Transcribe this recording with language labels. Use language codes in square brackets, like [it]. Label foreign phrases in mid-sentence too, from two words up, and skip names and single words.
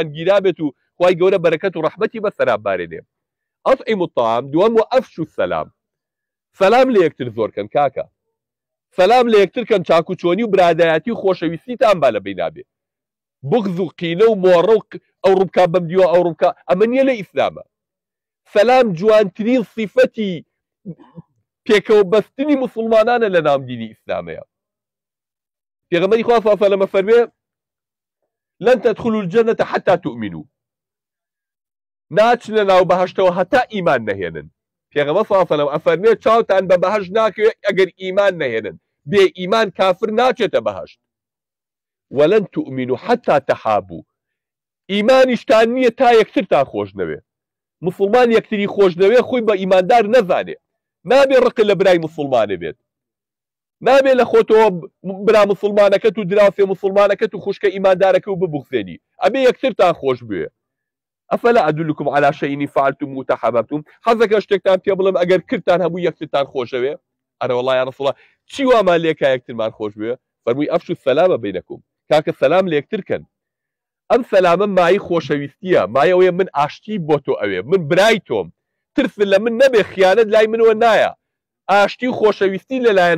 [ckb] گیرا بێت و خوای گەورە بەرەکەت و ڕەحمەتی بەسەرا بارێنێ [ar] ئەطعموا الطعام [ckb] دووەم [ar] وأفشوا السلام [ckb] سەلام لە یەکتر زۆرکەن کاکە سەلام لە یەکتر کەن چاکوچۆنی و برادایەتی و خۆشەویستیتان با لە بینابێ بغز و قینە و مۆڕە و ئەو ڕووبکە بەم دیوە ئەو ڕووبکە ئەمە نییە لە ئیسلامە سەلام جوانترین صیفەتی پێکەوە بەستنی مسلمانانە لە ناو دینی ئیسلامەیە پێغەمبەری خوا [ar] صلی الله علیه و سلم [ckb] فەرمێ [ar] لن تدخلوا الجنة حتى تؤمنوا [ckb] ناچنە ناو بەهەشتەوە هەتا ئیمان نەهێنن پێغەمبەر [ar] صلی الله علیه و سلم [ckb] ئەفەرمێ چاوتان بە بەهەشت ناکەوێت ئەگەر ئیمان نەهێنن بێ ئیمان کافر ناچێتە بەهەشت [ar] ولن تؤمنوا حتى تحابوا [ckb] ئیمانیشتان نییە تا یەکترتان خۆش نەوێ مسلمان یەکتری خۆش نەوێ خۆی بە ئیماندار نەزانێ نابێ ڕق لە برای مسلمانە بێت نابێ لە خۆتەوە برا مسلمانەکەت و دراوسێ مسلمانەکەت و خوشکە ئیماندارەکە و ببوخزێنی ئەبێ یەکترتان خۆش بوێ [ar] ئەفەلا ئەدلکم على شيء فعلتم وتحاببتم [ckb] حەزەکە شتێکتان پێ بڵێم ئەگەر کردتان هەموو یەکترتان خۆشەوێ ئەرە وەڵڵا [ar] یا ڕەسوڵ الله [ckb] چی وامان لێکا یەکترمان خۆش بوێ فەرمووی [ar] ئەفشوا السلام [ckb] بینەکم کاکە سەلام لە یەکتر کەن ئەم سەلامە مای خۆشەویستیە مای ئەوەیە من ئاشتی بۆ تۆ ئەوێ من برای تۆم ترس لە من نەبێ خیانەت لای منەوە نایە ئاشتی و خۆشەویستی لەلایەن